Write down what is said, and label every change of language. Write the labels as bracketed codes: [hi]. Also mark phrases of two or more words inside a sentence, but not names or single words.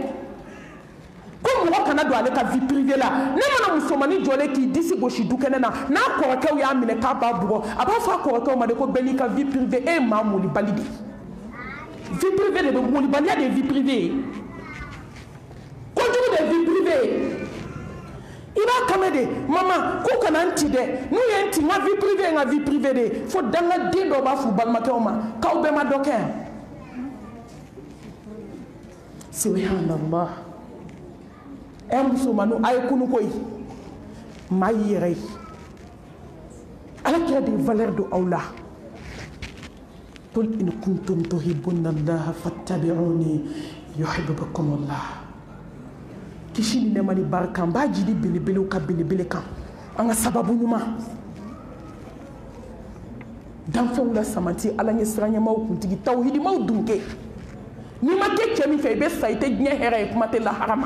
[bm] ko mɔgɔ kana don ale ka [fr] vie privée [bm] la ne mana musomanin jɔlen k'i disi gosi du kɛnɛ na n'a kɔrɔkɛw y'a minɛ k'a b'a bugɔ a b'a fɔ a kɔrɔkɛw ma de ko bɛɛ n'i ka [fr] vie privée [bm] e ye maa molibali de [fr] vie privée [bm] de bɛ molibaliya de ye [fr] vie privée [bm] ye kojugu de [fr] vie privée [bm] i b'a kame de mama k'u kana n ci dɛ n'u ye n ci n ka [fr] vie privée [bm] ye n ka [fr] vie privée [bm] de ye fo dangaden dɔw b'a f'u balimakɛw ma k'aw bɛɛ ma dɔ kɛ yan subhanallah musomanninw a ye kunu koyi maa y'i yɛrɛ ye ala kira de ye valeur don aw la [ar] قل إن كنتم تحبون الله فاتبعوني يحببكم الله [bm] kisi ni nɛɛma ni barika n b'a jidi belebelew ka belebele kan an ka sababu ɲuman danfɛnw la samati ala ɲɛ siranɲɛmaw kuntigi tawhidimaw dunke n'i ma kɛ cɛ min fɛ i bɛ sa i tɛ diɲɛ hɛrɛ ye kuma tɛ lahara ma